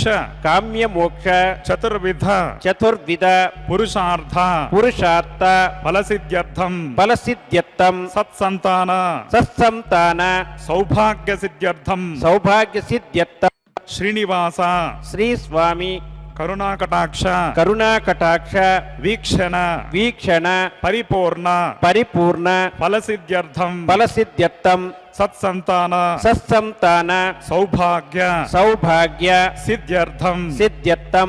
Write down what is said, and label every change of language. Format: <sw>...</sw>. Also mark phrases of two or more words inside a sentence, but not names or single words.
<sa>కామ్యమోక్ష చతుర్విధ చతుర్విధ పురుషార్థ పురుషార్థ ఫలసిద్ధ్యర్థం ఫలసిద్ధ్యర్థం సత్సంతాన సత్సంతాన సౌభాగ్య సిద్ధ్యర్థం సౌభాగ్య సిద్ధ్యర్థం శ్రీనివాస శ్రీ స్వామి ಕರುಣಾಕಟಾಕ್ಷ ಕರುಣಾಕಟಾಕ್ಷ ವೀಕ್ಷಣ ವೀಕ್ಷಣ ಪರಿಪೂರ್ಣ ಪರಿಪೂರ್ಣ ಫಲಸಿದ್ಧ್ಯರ್ಥಂ ಫಲಸಿದ್ಧ್ಯರ್ಥಂ ಸತ್ಸಂತಾನ ಸತ್ಸಂತಾನ ಸೌಭಾಗ್ಯ ಸೌಭಾಗ್ಯ ಸಿದ್ಧ್ಯರ್ಥಂ ಸಿದ್ಧ್ಯರ್ಥಂ</sa>